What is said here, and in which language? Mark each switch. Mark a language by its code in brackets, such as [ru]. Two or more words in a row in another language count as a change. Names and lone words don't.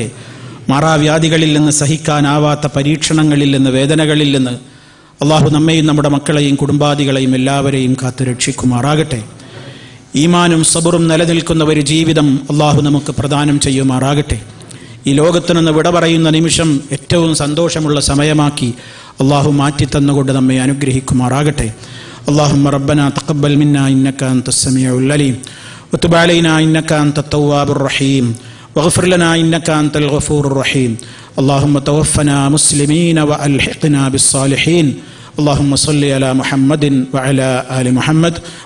[ml] മാറാവ്യാധികളിൽ നിന്ന്, സഹിക്കാനാവാത്ത പരീക്ഷണങ്ങളിൽ നിന്ന്, വേദനകളിൽ നിന്ന് അള്ളാഹു നമ്മെയും നമ്മുടെ മക്കളെയും കുടുംബാദികളെയും എല്ലാവരെയും കാത്തു രക്ഷിക്കുമാറാകട്ടെ. ഈമാനും സബറും നിലനിൽക്കുന്ന ഒരു ജീവിതം അള്ളാഹു നമുക്ക് പ്രദാനം ചെയ്യുമാറാകട്ടെ. ഈ ലോകത്തു നിന്ന് വിട പറയുന്ന നിമിഷം ഏറ്റവും സന്തോഷമുള്ള സമയമാക്കി അള്ളാഹു മാറ്റിത്തന്നുകൊണ്ട് നമ്മെ അനുഗ്രഹിക്കുമാറാകട്ടെ. [ar] اللهم ربنا تقبل منا إنك أنت السميع العليم وتب علينا إنك أنت التواب الرحيم واغفر لنا إنك أنت الغفور الرحيم. اللهم توفنا مسلمين وألحقنا بالصالحين. اللهم صل على محمد وعلى آل محمد.